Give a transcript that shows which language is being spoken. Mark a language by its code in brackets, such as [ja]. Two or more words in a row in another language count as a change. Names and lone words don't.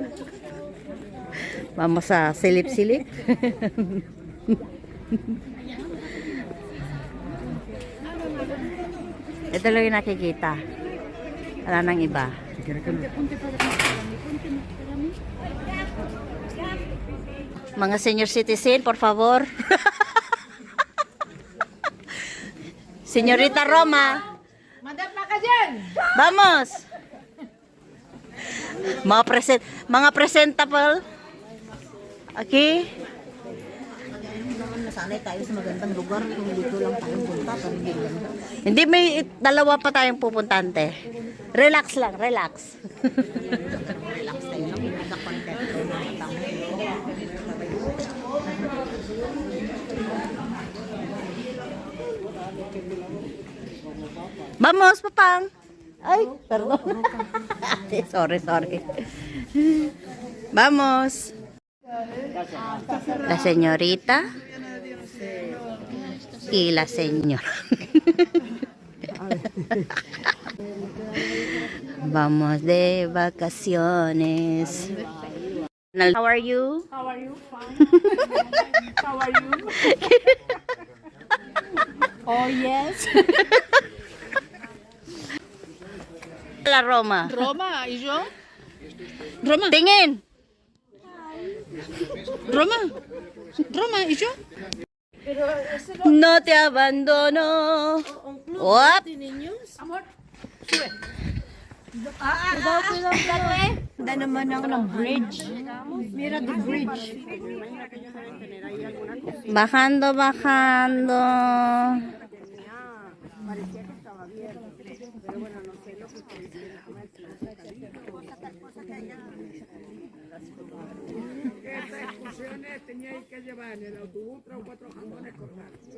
[tl] Mama sa silip-silip. Ito lang yung nakikita. Wala nang iba. Mga senior citizen, [es] por favor. [tl] Senyorita Roma. Madapa ka dyan. Vamos. Mga presentable. Okay. Nasanay tayo sa magandang lugar kung dito lang tayong punta. Hindi, may dalawa pa tayong pupuntante. Relax lang, relax. Relax tayo lang, nagka-content. Vamos, Papang. [en] Ay, pardon. sorry. [es] Vamos. La señorita y la señora. Vamos de vacaciones. [en] How are you? How are you? Fine. How are you? Oh, yes. [es] La Roma. Roma, ¿y yo? Roma, [tl] Tingin. [es] Roma, ¿y yo? No te abandono. [en] What? [es] Amor, sube. [tl] Handa naman ako ng bridge. [en] Mira the bridge. [es] Bajando, bajando. Teníais que llevar en el autobús 3 o 4 jamones cortados.